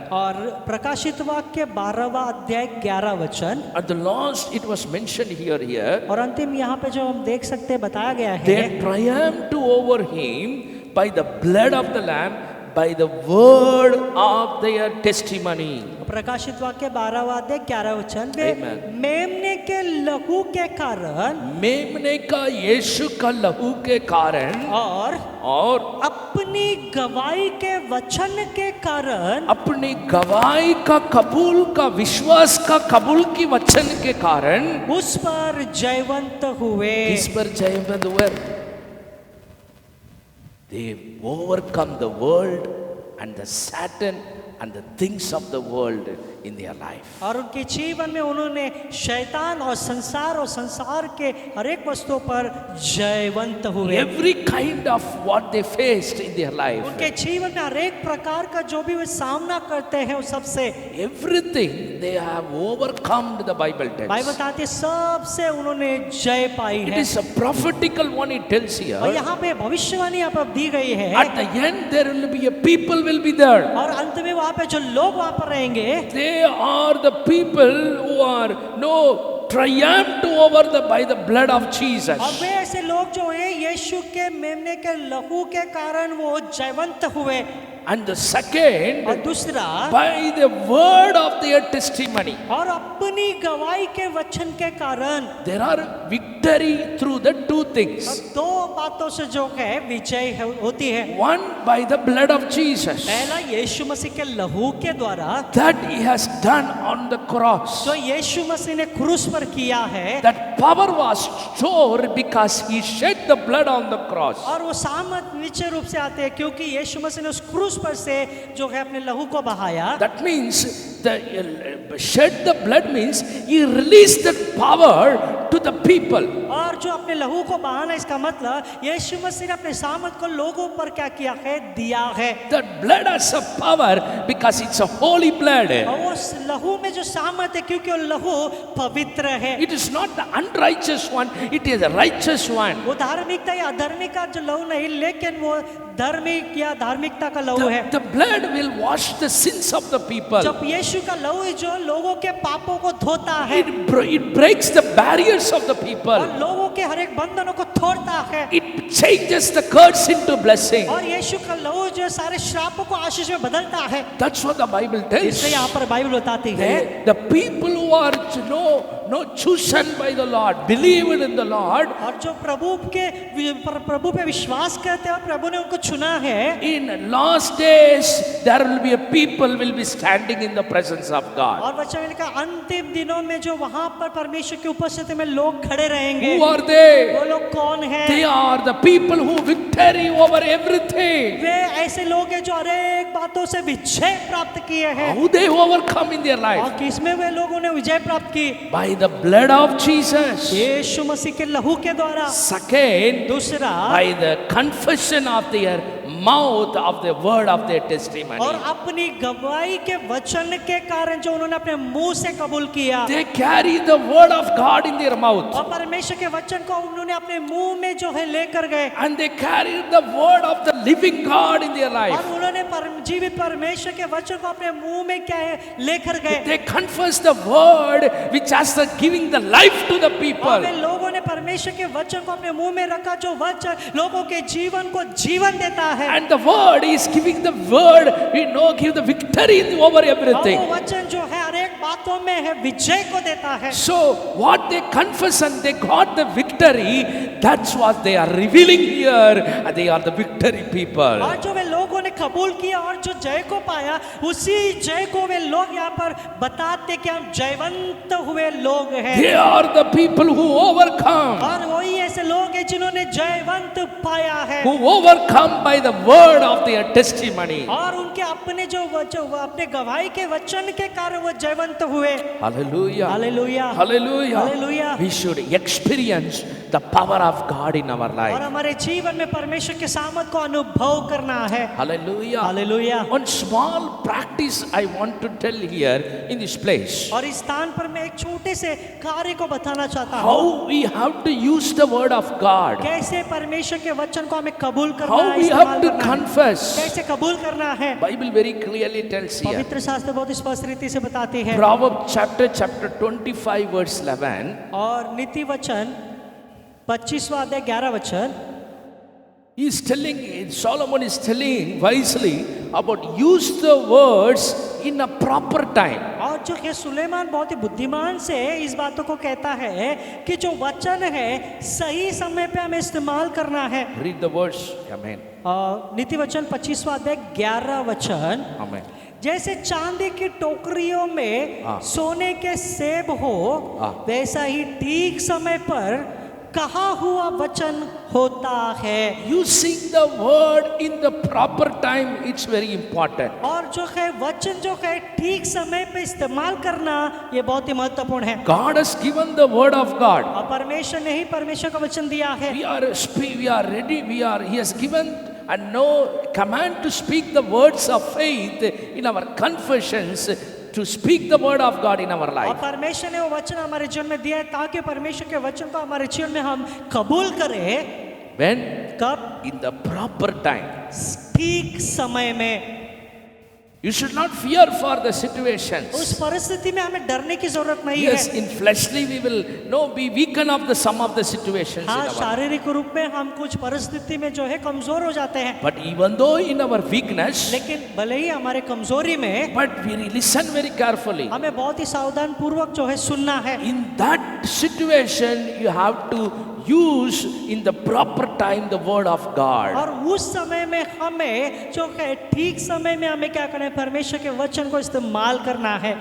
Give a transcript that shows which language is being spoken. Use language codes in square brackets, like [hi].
[hi] और प्रकाशित वाक्य 12वां अध्याय 11 वचन, [en] At the last it was mentioned here. [hi] और अंतिम यहाँ पे जो हम देख सकते हैं बताया गया है, [en] They triumphed over him by the blood of the Lamb, by the word of their testimony. [hi] प्रकाशित वाक्य 12वां अध्याय 11 वचन, वे [en] Amen. [hi] मेमने के लहू के कारण मेमने का यीशु का लहू के कारण और अपनी गवाही के वचन के कारण अपनी गवाही का कबूल का विश्वास का कबूल की वचन के कारण उस पर जयवंत हुए। इस पर जयवंत हुए। [en] They overcome the world and the Satan and the things of the world in their life. [hi] और उनके जीवन में उन्होंने शैतान और संसार के हर एक वस्तुओं पर जयवंत हुए। [en] Every kind of what they faced in their life, [hi] उनके जीवन में हर एक प्रकार का जो भी वे सामना करते हैं उस सबसे [en] everything they have overcome, the Bible tells. [hi] Bible बताती है सबसे उन्होंने जय पाई [en] It [hi] है। [en] is a prophetical one, it tells here. [hi] और यहाँ पे भविष्यवाणी यहाँ पर दी गई है, [en] At the end there will be a people will be there. [hi] और अंत में वहाँ पे जो लोग वहाँ पर रहेंगे, [en] They are the people who are triumphed over by the blood of Jesus. [hi] और वे ऐसे लोग जो हैं यीशु के मेमने के लहू के कारण वो जयवंत हुए। [en] And the second, [hi] और दूसरा, [en] by the word of their testimony. [hi] और अपनी गवाही के वचन के कारण [en] There are victory through the two things. [hi] दो बातों से जो है विजय होती है। [en] One, by the blood of Jesus. [hi] पहला यीशु मसीह के लहू के द्वारा, [en] That he has done on the cross. [hi] जो यीशु मसीह ने क्रूस पर किया है, [en] That power was stored because he shed the blood on the cross. [hi] और वो सामर्थ निश्चय रूप से आते हैं क्योंकि यीशु मसीह ने उस क्रूस पर से जो है अपने लहू को बहाया। [en] That means shed the blood means he released the power to the people. [hi] और जो अपने लहू को बहाना, इसका मतलब यीशु मसीह ने अपने सामर्थ को लोगों पर क्या किया है, दिया है। [en] That blood has a power because it's a holy blood. [hi] और वो लहू में जो सामर्थ है क्योंकि वो लहू पवित्र है। [en] It is not the unrighteous one, it is a righteous one. [hi] वो धार्मिकता या अधर्मिक का जो लहू नहीं, लेकिन वो धार्मिक या धार्मिकता का लहू है। [en] The blood will wash the sins of the people. [hi] जब यीशु का लहू है जो लोगों के पापों को धोता है, [en] It breaks the barriers of the people. [hi] और लोगों के हर एक बंधनों को तोड़ता है। [en] It changes the curse into blessing. [hi] और यीशु का लहू जो सारे श्रापों को आशीष में बदलता है। [en] That's what the Bible tells. [hi] इसलिए यहाँ पर बाइबल बताती है, [en] The people who are chosen by the Lord, believed in the Lord, [hi] और जो प्रभु पे विश्वास करते हैं, प्रभु ने उनको चुना है। [en] in last days there will be a people will be standing in the presence of God. [hi] और वचन में लिखा अंतिम दिनों में जो वहां पर परमेश्वर की उपस्थिति में लोग खड़े रहेंगे। [en] Who are they? [hi] वो लोग कौन है? [en] They are the people who victory over everything. [hi] वे ऐसे लोग हैं जो हर एक बातों से विजय प्राप्त किए हैं। [en] How they overcome in their life? [hi] और किसमें वे लोगों ने विजय प्राप्त की? [en] By the blood of Jesus. [hi] यीशु मसीह के लहू के द्वारा। [en] Second, [hi] दूसरा, [en] by the confession of their mouth of the word of their testimony. [hi] और अपनी गवाही के वचन के कारण जो उन्होंने अपने मुंह से कबूल किया। [en] They carry the word of God in their mouth. [hi] और परमेश्वर के वचन को उन्होंने अपने मुंह में जो है लेकर गए। [en] And they carry the word of the living God in their life. [hi] और उन्होंने जीवित परमेश्वर के वचन को अपने मुंह में क्या है लेकर गए। [en] They confess the word which has the giving the life to the people. [hi] और वे लोगों ने परमेश्वर के वचन को अपने मुंह में रखा जो वचन लोगों के जीवन को जीवन देता है। [en] And the word is giving the word, give the victory over everything. [hi] और वो वचन जो है हर एक बातों में है विजय को देता है। [en] So what they confess and they got the victory, that's what they are revealing here. And they are the victory people. [hi] और जो वे लोगों ने कबूल किया और जो जय को पाया, उसी जय को वे लोग यहाँ पर बताते कि हम जयवंत हुए लोग हैं। [en] They are the people who overcome, [hi] और वही ऐसे लोग हैं जिन्होंने जयवंत पाया है, [en] who overcome by the word of their testimony. [hi] और उनके अपने जो अपने गवाही के वचन के कारण वो जयवंत हुए। [en] Hallelujah. [hi] Hallelujah, [en] Hallelujah. [hi] Hallelujah. [en] We should experience the power of God in our [hi] और [en] life. [hi] हमारे जीवन में परमेश्वर के सामर्थ को अनुभव करना है। [en] Hallelujah. [hi] Hallelujah. [en] One small practice I want to tell here in this place. [hi] और इस स्थान पर मैं एक छोटे से कार्य को बताना चाहता हूँ, [en] How we have to use the word of God. [hi] कैसे परमेश्वर के वचन को हमें कबूल करना [en] How [hi] है, [en] we [hi] इस्तेमाल [en] have to [hi] करना है, [en] confess. [hi] कैसे कबूल करना है। [en] Bible very clearly tells here. [hi] पवित्र शास्त्र बहुत स्पष्ट रीति से बताती है। [en] Proverbs chapter 25 verse 11. [hi] और नीति वचन 25वां अध्याय 11 वचन, [en] He is telling, Solomon is telling wisely about use the words in a proper time. [hi] और जो है सुलेमान बहुत ही बुद्धिमान से इस बातों को कहता है कि जो वचन है सही समय पे हमें इस्तेमाल करना है। [en] Read the verse. Amen. [hi] नीति वचन 25वां अध्याय 11 वचन, [en] Amen. [hi] जैसे चांदी की टोकरियों में हाँ। सोने के सेब हो, हाँ। वैसा ही ठीक समय पर कहा हुआ वचन होता है। [en] Using the word in the proper time, it's very important. [hi] और जो है वचन जो है ठीक समय पे इस्तेमाल करना ये बहुत ही महत्वपूर्ण है। [en] God has given the word of God. [hi] और परमेश्वर ने ही परमेश्वर का वचन दिया है। [en] We are ready. He has given and no command to speak the words of faith in our confessions, to speak the word of God in our [hi] और [en] life. [hi] परमेश्वर ने वो वचन हमारे जीवन में दिया है ताकि परमेश्वर के वचन को हमारे जीवन में हम कबूल करें। [en] When? [hi] कब? [en] In the proper time. [hi] ठीक समय में। [en] You should not fear for the situations. [hi] उस परिस्थिति में हमें डरने की जरूरत नहीं [en] Yes, [hi] है। [en] in fleshly we will be weaken of the some of the situations in [hi] हाँ, [en] our life. [hi] शारीरिक रूप में हम कुछ परिस्थिति में जो है कमजोर हो जाते हैं, [en] But even though in our weakness, [hi] लेकिन भले ही हमारे कमजोरी में [en] but we listen very carefully. [hi] हमें बहुत ही सावधान पूर्वक जो है सुनना है। [en] In that situation, you have to use in the proper time the word of God. [hi] और उस समय में हमें जो है ठीक समय में हमें क्या करना है, परमेश्वर के वचन को इस्तेमाल करना है।